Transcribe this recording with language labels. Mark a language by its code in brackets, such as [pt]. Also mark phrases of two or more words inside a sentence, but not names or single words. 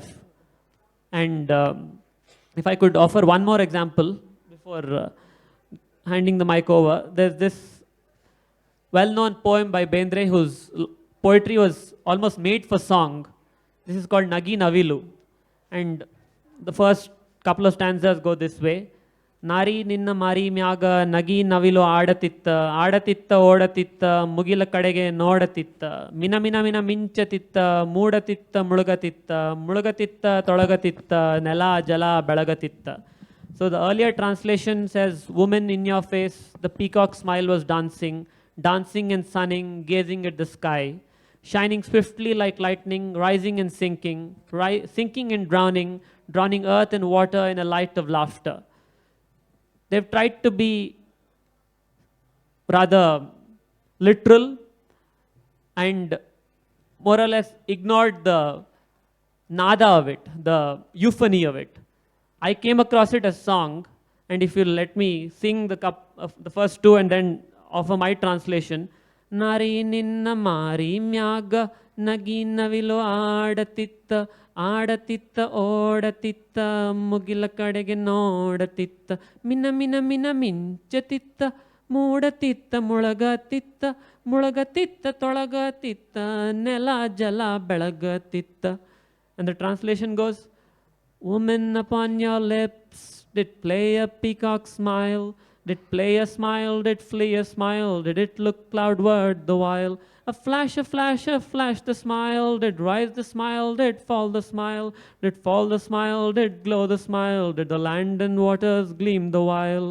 [en] And if I could offer one more example before handing the mic over, there's this well-known poem by Bendre whose poetry was almost made for song. This is called Nagi Navilu. And the first couple of stanzas go this way. [kn] ನಾರಿ ನಿನ್ನ ಮಾರಿ ಮ್ಯಾಗ ನಗಿ ನವಿಲು ಆಡತಿತ್ತ ಆಡತಿತ್ತ ಓಡತಿತ್ತ ಮುಗಿಲ ಕಡೆಗೆ ನೋಡತಿತ್ತ ಮಿನ ಮಿನ ಮಿನ ಮಿಂಚತಿತ್ತ ಮೂಡತಿತ್ತ ಮುಳುಗತಿತ್ತ ಮುಳುಗತಿತ್ತ ತೊಳಗತಿತ್ತ ನೆಲ ಜಲ ಬೆಳಗತಿತ್ತ. [en] So the earlier translation says, woman in your face, the peacock smile was dancing, dancing and sunning, gazing at the sky, shining swiftly like lightning, rising and sinking, sinking and drowning earth and water in a light of laughter. They've tried to be rather literal and more or less ignored the nada of it, the euphony of it. I came across it as song, and if you'll let me sing the first two and then offer my translation. [kn] ನಾರಿ ನಿನ್ನ ಮಾರಿ ಮ್ಯಾಗ ನಗಿ ನವಿಲು ಆಡತಿತ್ತ ಆಡತಿತ್ತ ಓಡತಿತ್ತ ಮುಗಿಲ ಕಡೆಗೆ ನೋಡತಿತ್ತ ಮಿನ ಮಿನ ಮಿನ ಮಿಂಚತಿತ್ತ ಮೂಡತಿತ್ತ ಮುಳಗತಿತ್ತ ಮುಳಗತಿತ್ತ ತೊಳಗತಿತ್ತ ನೆಲ ಜಲ ಬೆಳಗತಿತ್ತ. [en] And the translation goes, woman upon your lips did play a peacock smile, did play a smile, did flee a smile, did it look cloudward the while? A flash, the smile, did rise the smile, did fall the smile, did fall the smile, did glow the smile, did the land and waters gleam the while.